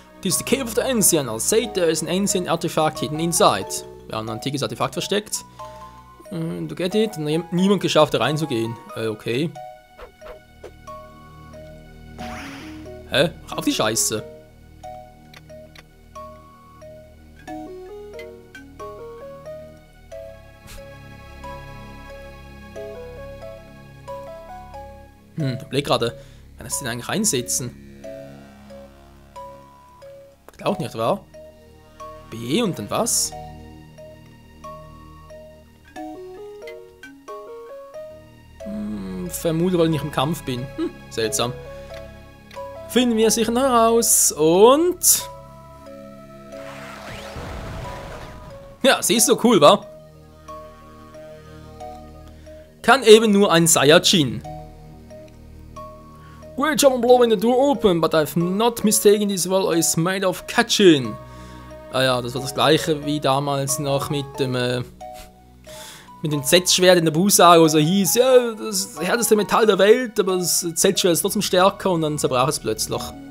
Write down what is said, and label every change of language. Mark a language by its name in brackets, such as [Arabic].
[English] This is the Cave of the Ancient. I'll say there is an ancient artifact hidden inside. [German] Wir haben ein antikes Artefakt versteckt. Du [English] get it? [German] Niemand geschafft, da reinzugehen. Okay. Hä? Mach auf die Scheiße. Ich überleg gerade, kann das den eigentlich einsetzen? Auch nicht, wahr? B und dann was? Vermute, weil ich nicht im Kampf bin. Seltsam. Finden wir sicher noch heraus. Und... ja, siehst du, cool, wa? Kann eben nur ein Saiyajin. [English] Great job on blowing the door open, but I've not mistaken this well is made of Kachin. [German] Ah ja, das war das gleiche wie damals noch mit dem Z-Schwert in der Busago, so hieß, ja, das härteste Metall der Welt, aber das Z-Schwert ist trotzdem stärker und dann zerbrach es plötzlich.